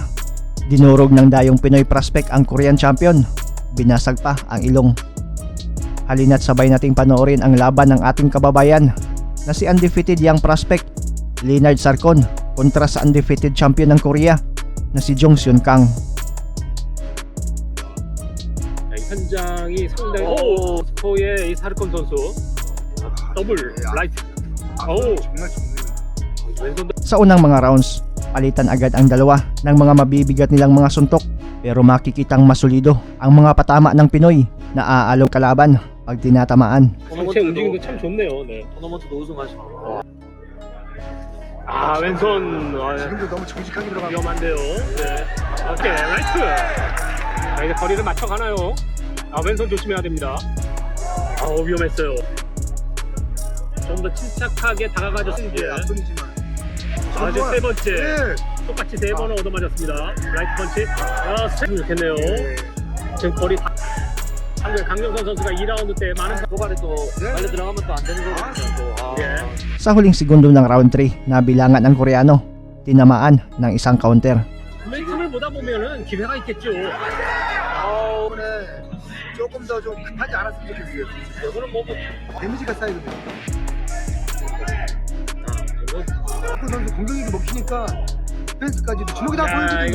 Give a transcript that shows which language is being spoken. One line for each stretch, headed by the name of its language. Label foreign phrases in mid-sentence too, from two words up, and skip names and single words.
Filipino: Dinurog ng dayong Pinoy prospect ang Korean champion, binasag pa ang ilong. Halina't sabay nating panoorin ang laban ng ating kababayan na si
English: undefeated young prospect
Filipino: Leonard Sarcon kontra sa
English: undefeated champion
Filipino: ng Korea na si Jong Seon Kang.
Korean: 현장이 상당히 스포의 이 사르콘 선수
English: double right.
Korean: 정말 좋네요. 왼손
Filipino: Sa unang mga rounds, palitan agad ang dalawa ng mga mabibigat nilang mga suntok pero makikitang masulido ang mga patama ng Pinoy na aalaw kalaban pag tinatamaan.
Korean: 전체 움직임도 참 좋네요. 네. 토너먼트도 우승하시고 왼손 지금도 너무 정직하게 들어가고 위험한데요. 네.
English: okay right.
Korean: 자, 이제 거리를 맞춰가나요? 왼손 조심해야 됩니다. 위험했어요. 좀 더 침착하게 다가가죠. 이제 앞선이지만 이제 세 번째 네. 똑같이 3번을 얻어맞았습니다.
English: right punch.
Korean: 스텝 좋겠네요. 지금 거리 한국의 강정선 선수가 2라운드 때 많은 도발에 또 빨리 들어가면 또 안 되는 거거든요. 또 예.
Filipino: Sa huling segundo ng round 3, nabilangan ang Koreano, tinamaan ng isang counter.
Korean: momentum을 보다 보면은 기회가 있겠죠. 이번에 조금 더 좀 급하지 않았으면 좋겠어요. 이거는 뭐 데미지가 쌓이거든요. 그 선수 공격력이 먹히니까 펜스까지도 주먹이 다 이거 보여주거든요.